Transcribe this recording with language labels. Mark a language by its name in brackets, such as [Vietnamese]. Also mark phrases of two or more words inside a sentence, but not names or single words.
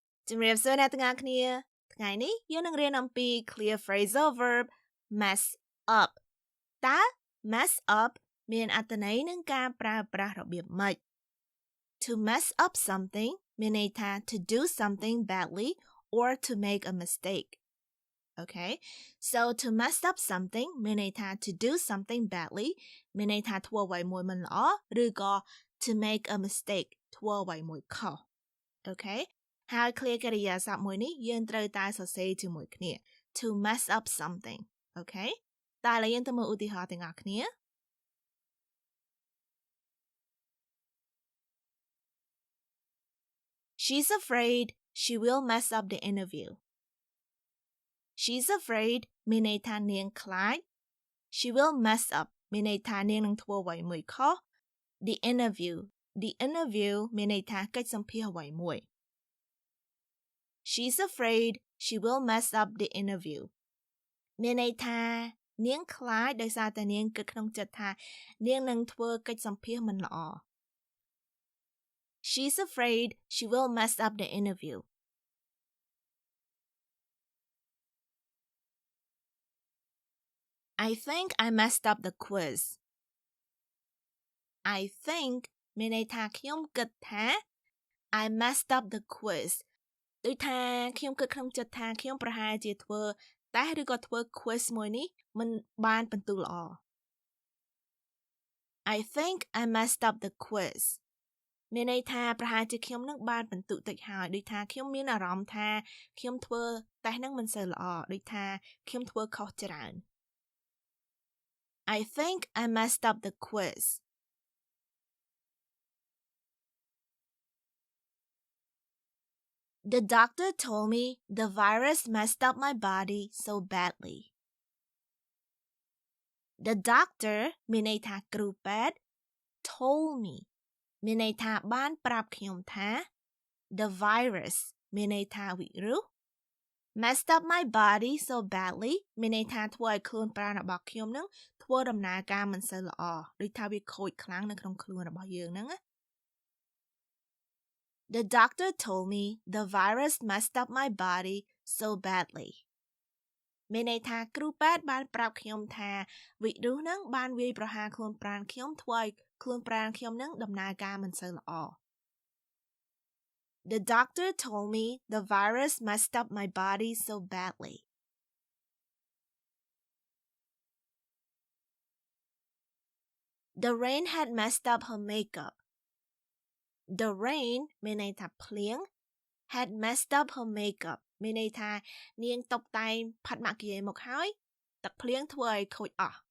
[Khmer] ជំរាបសួរអ្នកទាំងអស់គ្នាថ្ងៃនេះយើងនឹងរៀនអំពី [English] clear phrasal verb mess up [Khmer] តើ [English] mess up [Khmer] មានអត្ថន័យនឹង ការប្រើប្រាស់របៀបម៉េច [English] To mess up something [Khmer] មានន័យថា [English] to do something badly or to make a mistake Okay so to mess up something [Khmer] មានន័យថា [English] to do something badly [Khmer] មានន័យថាធ្វើអ្វីមួយមិនល្អឬក៏ [English] to make a mistake [Khmer] ធ្វើអ្វីមួយខុស [English] Okayហើយ clear [Khmer] កិរិយាសព្ទមួយនេះយើងត្រូវតែសរសេរជាមួយគ្នា [English] to mess up something Okay [Khmer] តើឥឡូវយើងទៅមើលឧទាហរណ៍ទាំងអស់គ្នា [English] She's afraid she will mess up the interview She's afraid [Khmer] មានន័យថានាងខ្លាច [English] She will mess up [Khmer] មានន័យថានាងនឹងធ្វើអ្វីមួយខុស [English] The interview [Khmer] មានន័យថាកិច្ចសម្ភាសន៍អ្វីមួយ [English] She's afraid she will mess up the interview [Khmer] មានន័យថានាងខ្លាចដោយសារតែនាងគិតក្នុងចិត្តថានាងនឹងធ្វើកិច្ចសម្ភាសន៍មិនល្អ [English] She's afraid she will mess up the interview I think I messed up the quiz I think [Khmer] មានន័យថាខ្ញុំគិតថា [English] I messed up the quiz [Khmer] ដូចថាខ្ញុំគិតក្នុងចិត្តថាខ្ញុំប្រហែលជាធ្វើតេស្តឬក៏ធ្វើ [English] quiz [Khmer] មួយនេះមិនបានពិន្ទុល្អ [English] I think I messed up the quiz [Khmer] មានន័យថាប្រហែលជាខ្ញុំនឹងបានពិន្ទុតិចហើយដូចថាខ្ញុំមានអារម្មណ៍ថាខ្ញុំធ្វើតេស្តនឹងមិនសូវល្អដូចថាខ្ញុំធ្វើខុសច្រើន [English] I think I messed up the quiz The doctor told me the virus messed up my body so badly. The doctor [Khmer] មានន័យថាគ្រូពេទ្យ [English] told me [Khmer] មានន័យថាបានប្រាប់ខ្ញុំថា [English] the virus [Khmer] មានន័យថាវីរុស [English] messed up my body so badly [Khmer] មានន័យថាធ្វើឲ្យខ្លួនប្រាណរបស់ខ្ញុំនឹងធ្វើដំណើរការមិនសូវល្អដូចថាវាខូចខ្លាំងនៅក្នុងខ្លួនរបស់យើងហ្នឹងណា [English] The doctor told me the virus messed up my body so badly [Khmer] មានន័យថាគ្រូពេទ្យបានប្រាប់ខ្ញុំថាវីរុសហ្នឹងបានវាយប្រហារខ្លួនប្រាណខ្ញុំធ្វើឲ្យខ្លួនប្រាណខ្ញុំនឹងដំណើរការមិនសូវល្អ [English] The doctor told me the virus messed up my body so badly The rain had messed up her makeup The rain [Khmer] មានន័យថាភ្លៀង [English] had messed up her makeup [Khmer] មានន័យថានាងតុបតែងផាត់ម៉ាគីយ៉េមកហើយទឹកភ្លៀងធ្វើឲ្យខូចអស់